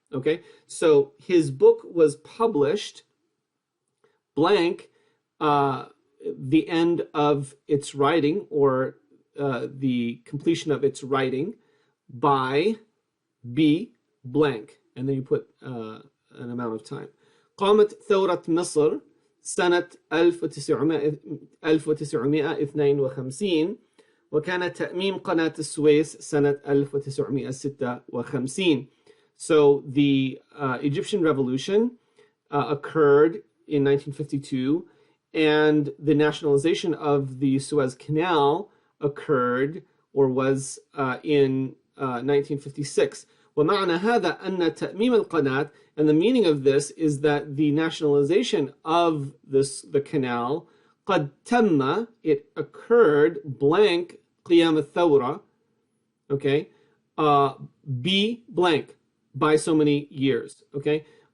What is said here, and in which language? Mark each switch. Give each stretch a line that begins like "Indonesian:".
English: Okay, so his book was published blank the end of its writing, or the completion of its writing, by be blank, and then you put an amount of time.
Arabic: قامت ثورة مصر سنة 1952 وكان تأميم قناة السويس سنة 1956.
English: So the Egyptian Revolution occurred in 1952, and the nationalization of the Suez Canal occurred or was in 1956.
Arabic: ومعنى هذا أن تأميم القناة,
English: and the meaning of this is that the nationalization of the canal
Arabic: قد تم,
English: it occurred blank
Arabic: قيام الثورة,
English: okay, be blank, by so many years, okay.